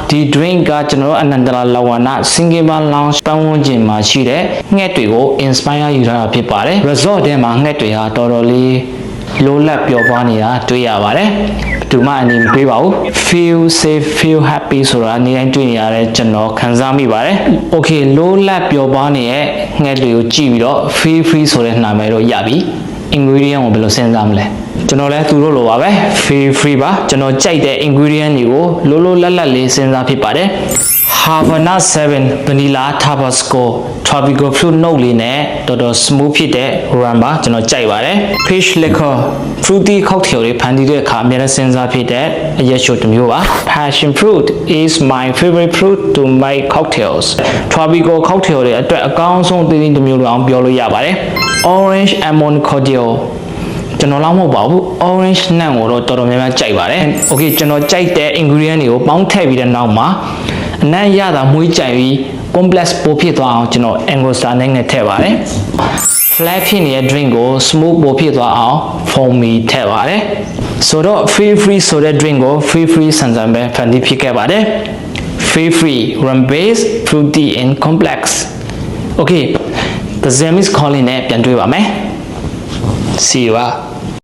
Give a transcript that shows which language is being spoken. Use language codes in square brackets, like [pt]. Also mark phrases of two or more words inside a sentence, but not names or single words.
[my] ဒီ drink ကကျွန်တော်အနန္တလာလဝနာ Singapore Lounge ပတ်ဝန်းကျင်မှာရှိတဲ့ငှက်တွေကို inspire ယူထားတာဖြစ်ပါတယ် resort ထဲမှာငှက်တွေဟာတော်တော်လေးလိုလတ်ပျော်ပွားနေတာတွေ့ရပါတယ်ဒီမှာအနည်းမတွေ့ပါဘူး [en] feel safe feel happy [my] ဆိုတာနေတိုင်းတွေ့နေရတဲ့ကျွန်တော်ခံစားမိပါတယ် okay လို လတ်ပျော်ပွားနေတဲ့ငှက်တွေကိုကြည့်ပြီးတော့ [en] feel free [my] ဆိုတဲ့နာမည်တော့ရပြီ ingredient ကိုဘယ်လိုစဉ်းစားမလဲကျွန်တော်လည်းသူတို့လိုပါပဲ [en] feel free [my] ပါကျွန်တော်ကြိုက်တဲ့ ingredient တွေကိုလိုလိုလတ်လတ်လေးစဉ်းစားဖြစ်ပါတယ် Havana 7 Vanilla Tabasco [en] Tropical Fruit Note [my] လေးနဲ့တော်တော် smooth ဖြစ်တဲ့ rum ပါကျွန်တော်ကြိုက်ပါတယ် [en] Peach Liquor Fruity cocktail [my] တွေဖန်တီးတဲ့အခါအများနဲ့စဉ်းစားဖြစ်တဲ့အရက်ရှို့တစ်မျိုးပါ [en] Passion Fruit is my favorite fruit to make cocktails Tropical cocktail [my] တွေအတွက်အကောင်းဆုံးသီးသီးတစ်မျိုးလို့အောင်ပြောလို့ရပါတယ် [en] Orange Almond Cordial [my] ကျွန်တော်လောက်မဟုတ်ပါဘူး orange နံ့ကိုတော့တော်တော်များများကြိုက်ပါတယ် okay ကျွန်တော်ကြိုက်တဲ့ ingredient တွေကိုပေါင်းထည့်ပြီးတဲ့နောက်မှာအနံ့ရတာမွေးကြိုက်ပြီး complex ပိုဖြစ်သွားအောင်ကျွန်တော် Angostura နဲ့ထည့်ပါတယ် flat ဖြစ်နေတဲ့ drink ကို smooth ပိုဖြစ်သွားအောင် foamy ထည့်ပါတယ်ဆိုတော့ [en] feel free [my] ဆိုတဲ့ drink ကို [en] feel free [my] ဆန်ဆန်ပဲဖန်တီးဖြစ်ခဲ့ပါတယ် [en] feel free rum base fruity and complex okay the Zem is calling [my] နဲ့ပြန်တွေ့ပါမယ် [en] See you.